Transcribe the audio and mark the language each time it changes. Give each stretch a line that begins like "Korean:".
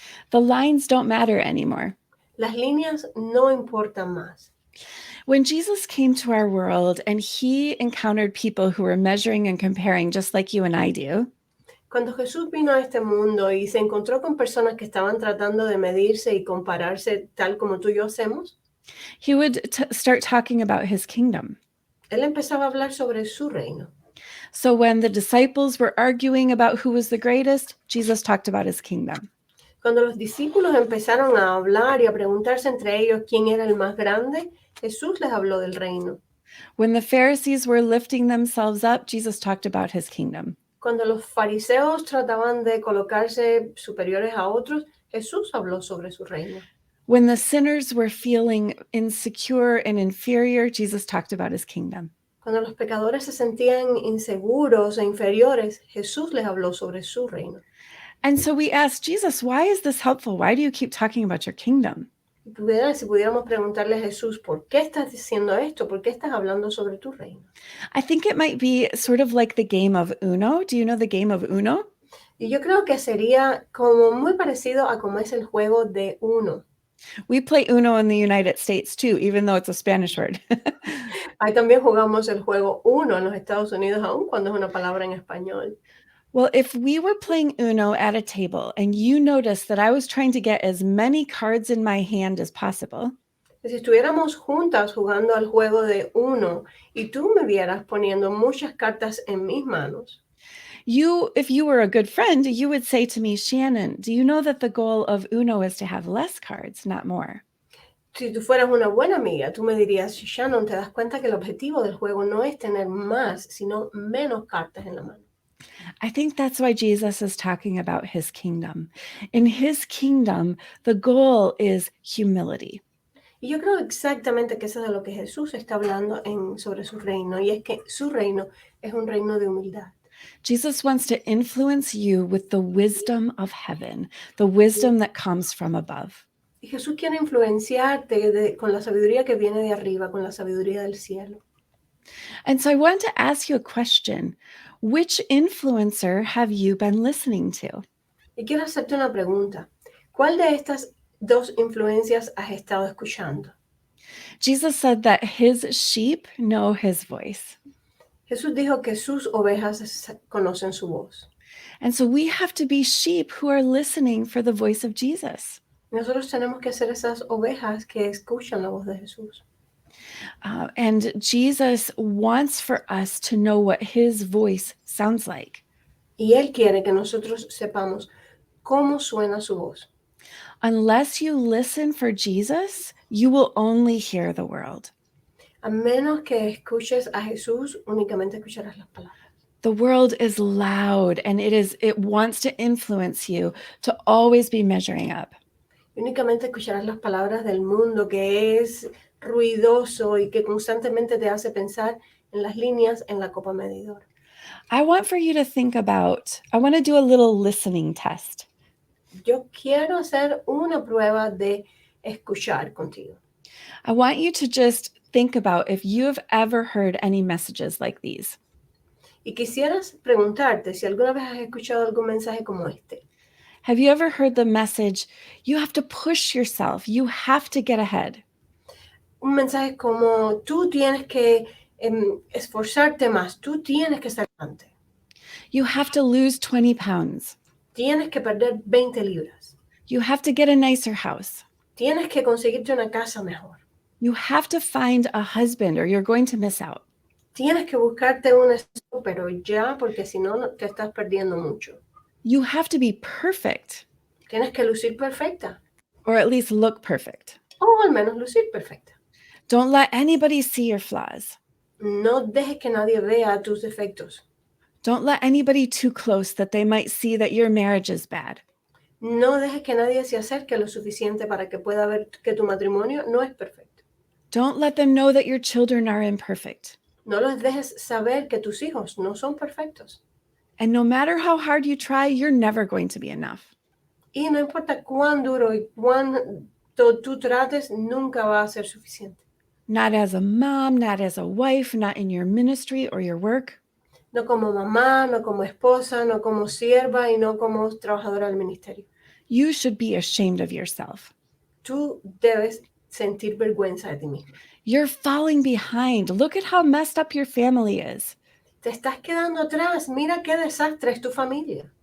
English: The lines don't matter anymore.
Spanish: Las líneas no importan más.
English: When Jesus came to our world and he encountered people who were measuring and comparing just like you and I do,
Spanish: Cuando Jesús vino a este mundo y se encontró con personas que estaban tratando de medirse y compararse tal como tú y yo hacemos,
English: he would start talking about his kingdom.
Spanish: él empezaba a hablar sobre su reino.
English: So when the disciples were arguing about who was the greatest, Jesus talked about his kingdom.
Spanish: Cuando los discípulos empezaron a hablar y a preguntarse entre ellos quién era el más grande, Jesús les habló del reino.
English: When the Pharisees were lifting themselves up, Jesus talked about his kingdom.
Spanish: Cuando los fariseos trataban de colocarse superiores a otros, Jesús habló sobre su reino.
English: When the sinners were feeling insecure and inferior, Jesus talked about his kingdom.
Spanish: Cuando los pecadores se sentían inseguros e inferiores, Jesús les habló sobre su reino.
English: And so we asked Jesus, why is this helpful? Why do you keep talking about your kingdom?
Spanish: Si pudiéramos preguntarle a Jesús, ¿por qué estás diciendo esto? ¿Por qué estás hablando sobre tu reino?
English: I think it might be sort of like the game of Uno. Do you know the game of Uno?
Spanish: Y yo creo que sería como muy parecido a como es el juego de Uno.
English: We play Uno in the United States too, even though it's a Spanish word.
Spanish: Ahí también jugamos el juego Uno en los Estados Unidos, aun cuando es una palabra en español.
English: Well, if we were playing Uno at a table and you noticed that I was trying to get as many cards in my hand as possible,
Spanish: Si estuviéramos juntas jugando al juego de Uno y tú me vieras poniendo muchas cartas en mis manos,
English: if you were a good friend, you would say to me, Shannon, do you know that the goal of Uno is to have less cards, not more?
Spanish: si tú fueras una buena amiga, tú me dirías, Shannon, ¿te das cuenta que el objetivo del juego no es tener más, sino menos cartas en la mano?
English: I think that's why Jesus is talking about his kingdom. In his kingdom, the goal is humility.
Spanish: Y yo creo exactamente que eso es de lo que Jesús está hablando sobre su reino, y es que su reino es un reino de humildad.
English: Jesus wants to influence you with the wisdom of heaven, the wisdom that comes from above.
Spanish: Y Jesús quiere influenciarte con la sabiduría que viene de arriba, con la sabiduría del cielo.
English: And so I want to ask you a question. Which influencer have you been listening to?
Spanish: Y quiero hacerte una pregunta. ¿Cuál de estas dos influencias has estado escuchando?
English: Jesus said that his sheep know his voice.
Spanish: Jesús dijo que sus ovejas conocen su voz.
English: And so we have to be sheep who are listening for the voice of Jesus.
Spanish: Nosotros tenemos que ser esas ovejas que escuchan la voz de Jesús.
English: And Jesus wants for us to know what his voice sounds like.
Spanish: Y Él quiere que nosotros sepamos cómo suena su voz.
English: Unless you listen for Jesus, you will only hear the world.
Spanish: A menos que escuches a Jesús, únicamente escucharás las palabras.
English: The world is loud and it wants to influence you to always be measuring up.
Spanish: Únicamente escucharás las palabras del mundo que es ruidoso y que constantemente te hace pensar en las líneas en la copa medidor.
English: I want to do a little listening test.
Spanish: Yo quiero hacer una prueba de escuchar contigo.
English: I want you to just think about if you have ever heard any messages like these.
Spanish: Y quisieras preguntarte si alguna vez has escuchado algún mensaje como este.
English: Have you ever heard the message, you have to push yourself, you have to get ahead?
Spanish: Un mensaje como tú tienes que esforzarte más, tú tienes que estar adelante.
English: You have to lose 20 pounds.
Spanish: Tienes que perder 20 libras.
English: You have to get a nicer house.
Spanish: Tienes que conseguirte una casa mejor.
English: You have to find a husband or you're going to miss out.
Spanish: Tienes que buscarte un esposo, pero ya, porque si no, te estás perdiendo mucho.
English: You have to be perfect.
Spanish: Tienes que lucir perfecta.
English: Or at least look perfect.
Spanish: O al menos lucir perfecta.
English: Don't let anybody see your flaws.
Spanish: No dejes que nadie vea tus defectos.
English: Don't let anybody too close that they might see that your marriage is bad.
Spanish: No dejes que nadie se acerque lo suficiente para que pueda ver que tu matrimonio no es perfecto.
English: Don't let them know that your children are imperfect.
Spanish: No los dejes saber que tus hijos no son perfectos.
English: And no matter how hard you try, you're never going to be enough.
Spanish: Y no importa cuán duro y cuánto tú trates, nunca va a ser suficiente.
English: Not as a mom, not as a wife, not in your ministry or your work.
Spanish: No como mamá, no como esposa, no como sierva y no como trabajadora del ministerio.
English: You should be ashamed of yourself.
Spanish: Tú debes sentir vergüenza de ti misma.
English: You're falling behind. Look at how messed up your family is.
Spanish: Te estás quedando atrás. Mira qué desastre es tu familia.